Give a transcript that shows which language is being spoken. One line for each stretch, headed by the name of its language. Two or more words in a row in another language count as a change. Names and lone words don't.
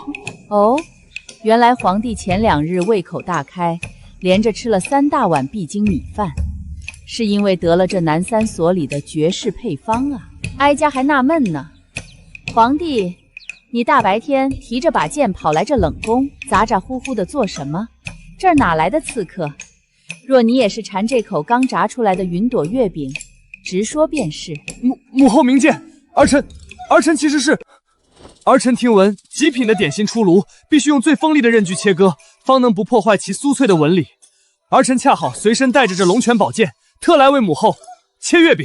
Chinese: 哦，原來皇帝前2日胃口大開，連着吃了3大碗必經米飯，是因為得了這南三所裡的絕世配方啊！哀家還納悶呢，皇帝，你大白天提着把劍跑來這冷宮，咋咋呼呼的做什麼？這兒哪來的刺客？若你也是饞這口剛炸出來的雲朵月餅，直說便是。母後明鑑，兒臣其實是。兒臣聽聞，極品的點心出爐，必須用最鋒利的刃鋸切割，方能不破壞其酥脆的紋理。兒臣恰好隨身帶着這龍泉寶劍，特來為母後切月餅。